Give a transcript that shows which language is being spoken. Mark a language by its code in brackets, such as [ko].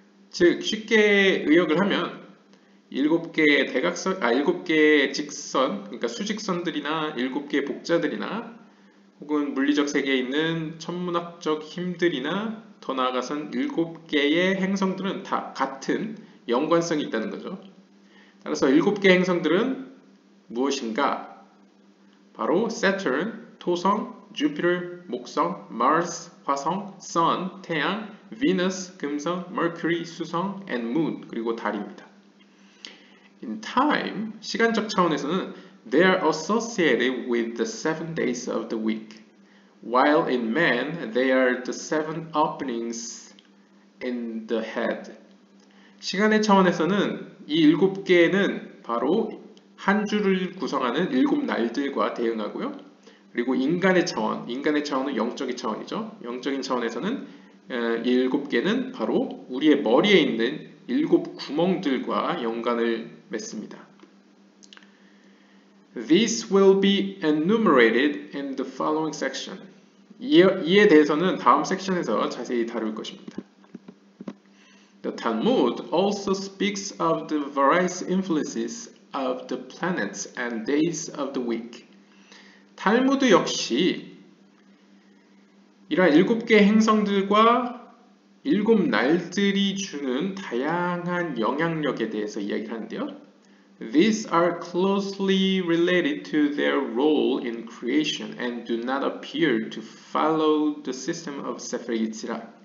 [ko] 즉 쉽게 의역을 하면 7개의 직선, 그러니까 수직선들이나 7개의 복자들이나 혹은 물리적 세계에 있는 천문학적 힘들이나 더 나아가선 7개의 행성들은 다 같은 연관성이 있다는 거죠. 따라서 7개의 행성들은 무엇인가? 바로 Saturn, 토성, Jupiter, 목성, Mars, 화성, Sun, 태양, Venus, 금성, Mercury, 수성, and Moon, 그리고 달입니다. [en] In time, [ko] 시간적 차원에서는 [en] they are associated with the 7 days of the week, while in man they are the 7 openings in the head. [ko] 시간의 차원에서는 이 7개는 바로 한 주를 구성하는 7 날들과 대응하고요. 그리고 인간의 차원은 영적인 차원이죠. 영적인 차원에서는 이 7개는 바로 우리의 머리에 있는 7 구멍들과 연관을 맺습니다. [en] This will be enumerated in the following section. [ko] 이에 대해서는 다음 섹션에서 자세히 다룰 것입니다. [en] The Talmud also speaks of the various influences of the planets and days of the week. [ko] 탈무드 역시 이러한 7개의 행성들과 일곱 날들이 주는 다양한 영향력에 대해서 이야기를 하는데요. [en] These are closely related to their role in creation and do not appear to follow the system of Sefer Yetzirah.